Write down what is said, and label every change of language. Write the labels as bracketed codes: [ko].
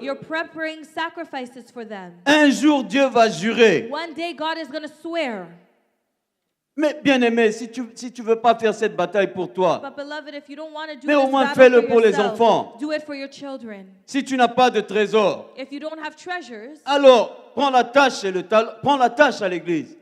[en] You're preparing sacrifices for them. [fr] Un jour, Dieu va jurer. [en] One day God is going to swear. [fr] Mais bien aimé, si tu veux pas faire cette bataille pour toi, [en] But beloved, if you don't want to do [fr] mais au [en] this [fr] moins [en] battle [fr] fais-le [en] for [fr] pour les [en] yourself, [fr] enfants. [en] do it for your children. [fr] Si tu n'as pas de trésor, [en] If you don't have treasures, [fr] alors prends la tâche prends la tâche à l'église.